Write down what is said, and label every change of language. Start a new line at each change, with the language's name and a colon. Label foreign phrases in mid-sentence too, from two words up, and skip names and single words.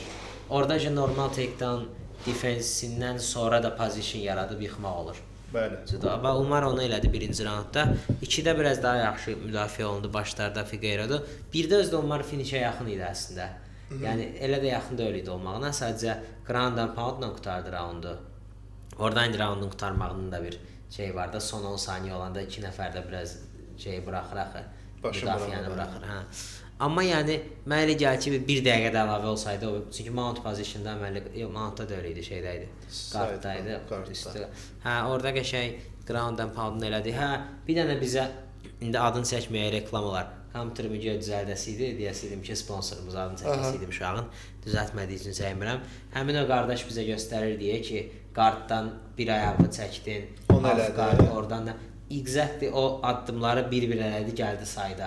Azerbaijani: Orada normal
English: takedown defensindən
Azerbaijani: sonra da position yaradıb yıxmaq olur. Bəli. Və Umar onu elədi birinci raundda. 2-də biraz daha yaxşı müdafiə olundu başlarda Figueiredo. 1-də özdə Umar finişə yaxın idi əslində. Yəni elə də yaxın deyil idi olmağına, sadəcə
English: ground and pound-
Azerbaijani: la qurtardı raundu. Oradan indi raundun qurtarmağının da bir şey var da, son 10 saniyə olanda 2 nəfər də biraz şey buraxır axı. Müdafiəni buraxır. Amma yəni mənə elə gəlir ki, bir dəqiqə də əlavə olsaydı, çünki
English: mount positionda
Azerbaijani: mountda da öyle idi, şeydə idi. Qartdaydı. Orada qəşəng
English: ground and pound
Azerbaijani: elədi. Bir dənə bizə indi adını çəkməyə reklam olar. Kompüterimi düzəldəsi idi, deyəsiydim ki, sponsorumuz adını çəkəsiydim uşağın. Düzəltmədiyi üçün çəkmirəm. Həmin o qardaş bizə göstərir deyə ki, qartdan bir ayağını çəkdin, Onu elədi. Halfguard oradan da exactly o addımları bir-bir elədi, gəldi sayda.